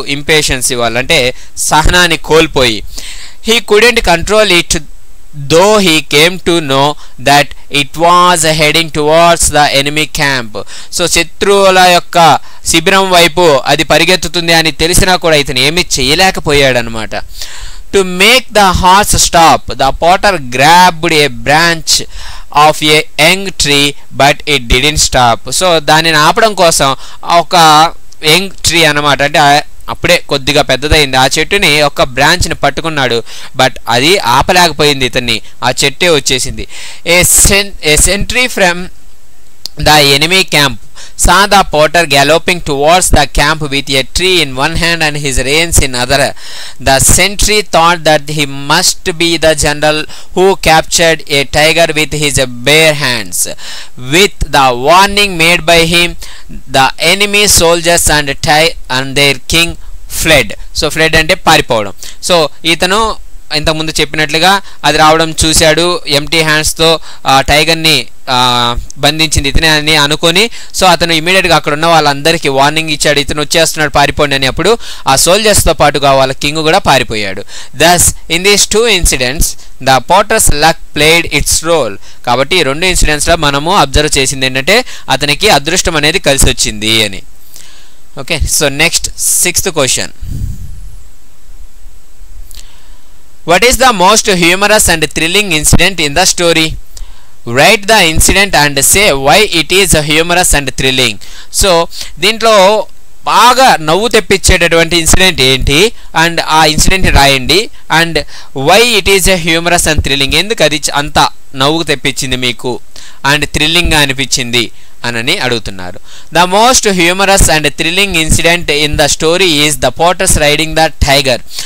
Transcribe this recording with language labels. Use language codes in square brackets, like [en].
[te] Impatience ఇవ్వాలంటే సహనాన్ని కోల్పోయి. [en] He couldn't control it though he came to know that it was heading towards the enemy camp. [te] So శత్రువుల యొక్క శిబిరం వైపు అది పరిగెత్తుతుంది అని తెలిసినా కూడా ఇతను ఏమీ చేయలేకపోయాడనమాట. [en] To make the horse stop, the potter grabbed a branch of a young tree, but it didn't stop. [te] So దానిని ఆపడం కోసం ఒక యంగ్ ట్రీ అన్నమాట, అంటే అప్పుడే కొద్దిగా పెద్దదైంది ఆ చెట్టుని ఒక బ్రాంచ్ని పట్టుకున్నాడు, బట్ అది ఆపలేకపోయింది ఇతన్ని, ఆ చెట్టే వచ్చేసింది. [en] A sentry from the enemy camp saw the potter galloping towards the camp with a tree in one hand and his reins in other. The sentry thought that he must be the general who captured a tiger with his bare hands. With the warning made by him, the enemy soldiers and their king fled. [te] So fled అంటే పారిపోవడం. So ఇతను ఇంతకుముందు చెప్పినట్లుగా అది రావడం చూశాడు, empty హ్యాండ్స్తో టైగర్ని బంధించింది ఇతనే అని అనుకొని, సో అతను ఇమీడియట్గా అక్కడ ఉన్న వాళ్ళందరికీ వార్నింగ్ ఇచ్చాడు, ఇతను వచ్చేస్తున్నాడు పారిపోండి అని. అప్పుడు ఆ సోల్జర్స్తో పాటుగా వాళ్ళ కింగ్ కూడా పారిపోయాడు. [en] Thus in these 2 incidents the potter's luck played its role. [te] కాబట్టి ఈ 2 ఇన్సిడెంట్స్లో మనము అబ్జర్వ్ చేసింది ఏంటంటే అతనికి అదృష్టం అనేది కలిసి వచ్చింది అని. [en] Okay, so next 6th question. What is the most humorous and thrilling incident in the story? Write the incident and say why it is humorous and thrilling. [te] So దీంట్లో బాగా నవ్వు తెప్పించేటటువంటి ఇన్సిడెంట్ ఏంటి అండ్ ఆ ఇన్సిడెంట్ని రాయండి, and [en] why it is a humorous and thrilling, [te] ఎందుకు అది అంత నవ్వు తెప్పించింది మీకు అండ్ థ్రిల్లింగ్గా అనిపించింది అని అడుగుతున్నారు. [en] The most humorous and thrilling incident in the story is the potter's riding the tiger.